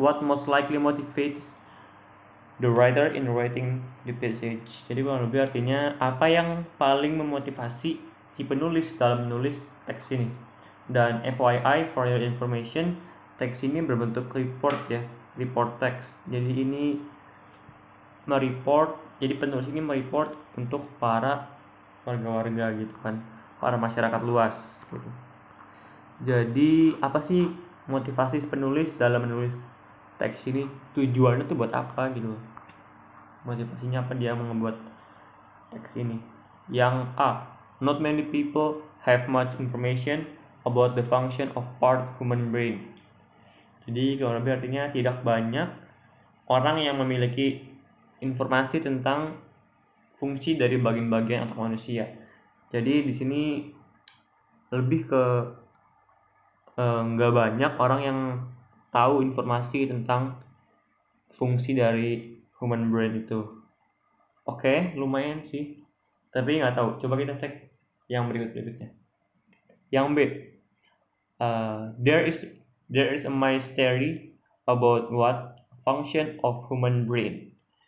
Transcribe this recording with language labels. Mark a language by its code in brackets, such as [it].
[en] What most likely motivates the writer in writing the passage? [id] Jadi kurang lebih artinya apa yang paling memotivasi si penulis dalam menulis teks ini. Dan [en] FYI for your information, [id] teks ini berbentuk report ya, report text. Jadi ini mereport, jadi penulis ini mereport untuk para warga-warga gitu kan, para masyarakat luas gitu. Jadi apa sih motivasi penulis dalam menulis teks ini? Tujuannya tuh buat apa gitu? Motivasinya apa dia membuat teks ini? Yang A, [en] not many people have much information about the function of part human brain. [id] Jadi kalau lebih artinya tidak banyak orang yang memiliki informasi tentang fungsi dari bagian-bagian otak manusia. Jadi di sini lebih ke nggak banyak orang yang tahu informasi tentang fungsi dari human brain itu. Oke, lumayan sih. Tapi nggak tahu. Coba kita cek yang berikutnya. Yang B. [en] There is a mystery about what function of human brain.